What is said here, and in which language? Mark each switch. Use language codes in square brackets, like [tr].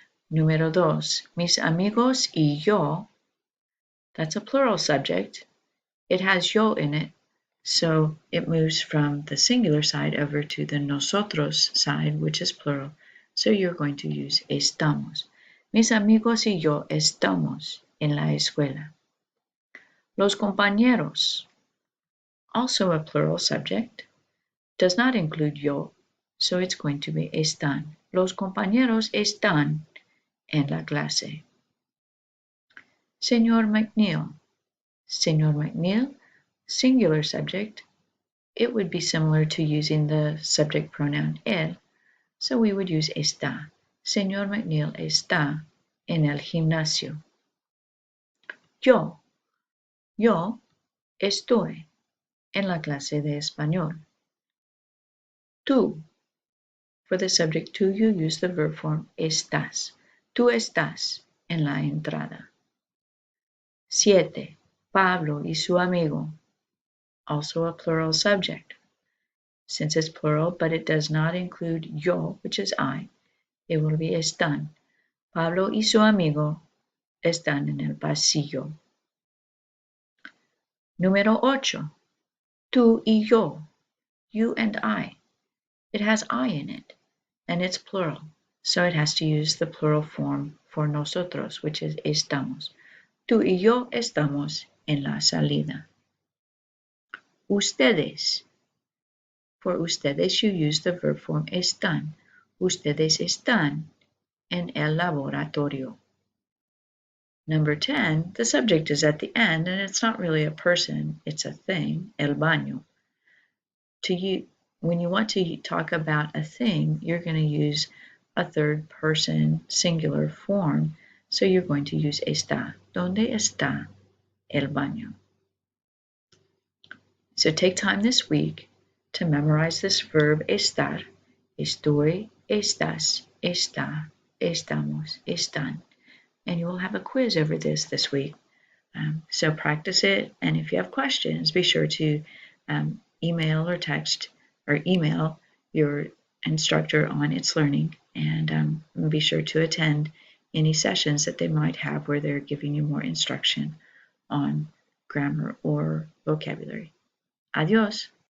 [es] Número 2, mis amigos y yo, [en] that's a plural subject. It has yo in it, so it moves from the singular side over to the nosotros side, which is plural. So you're going to use estamos. [es] Mis amigos y yo estamos en la escuela. [en] Los compañeros, also a plural subject, does not include yo, so it's going to be están. [es] Los compañeros están en la clase. [en] Señor McNeil. Señor McNeil, singular subject. It would be similar to using the subject pronoun él, so we would use está. [es] Señor McNeil está en el gimnasio. Yo estoy en la clase de español. [en] Tú, for the subject tú, you use the verb form estás. [es] Tú estás en la entrada. 7. Pablo y su amigo, [en] also a plural subject. Since it's plural, but it does not include yo, which is I, it will be están. [es] Pablo y su amigo están en el pasillo. Número 8. Tú y yo, [en] you and I. It has I in it, and it's plural, so it has to use the plural form for nosotros, which is estamos. [es] Tú y yo estamos en la salida. Ustedes. [en] For ustedes, you use the verb form [es] están. Ustedes están en el laboratorio. [en] Number 10, the subject is at the end, and it's not really a person, it's a thing, el baño. When you want to talk about a thing, you're going to use a third person singular form, so you're going to use está. [es] ¿Dónde está el baño? [en] So take time this week to memorize this verb estar. [es] Estoy, estás, está, estamos, están. [en] And you will have a quiz over this week. So practice it, and if you have questions, be sure to email or text or email your instructor on It's Learning, and be sure to attend any sessions that they might have where they're giving you more instruction on grammar or vocabulary. Adios.